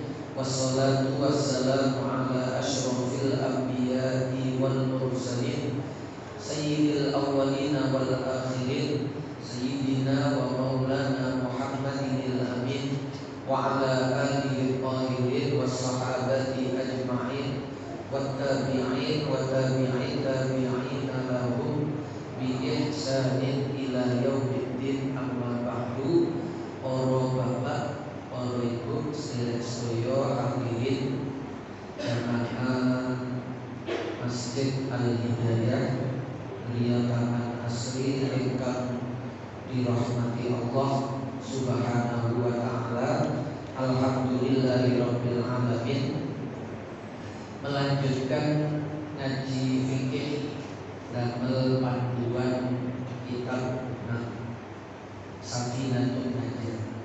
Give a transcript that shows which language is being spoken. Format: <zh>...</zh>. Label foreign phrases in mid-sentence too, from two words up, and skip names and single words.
<ar>والصلاة والسلام على أشرف الأنبياء والمرسلين سيد الأولين والآخرين سيدنا ومولانا محمد الأمين وعلى آله الطاهرين والصحابة أجمعين والتابعين وتابعي التابعين لهم بإحسان إلى يوم الدين أما بعد.</ar> <jv>Para bapak, para ibu, sedaya hadirin jamaah Masjid Al-Hidayah Riyadhah Asri ingkang dirahmati Allah</jv> <ar>سبحانه وتعالى. الحمد لله رب العالمين.</ar> <jv>Melanjutkan ngaji fikih damel panduan kitab Safinatun Najah.</jv>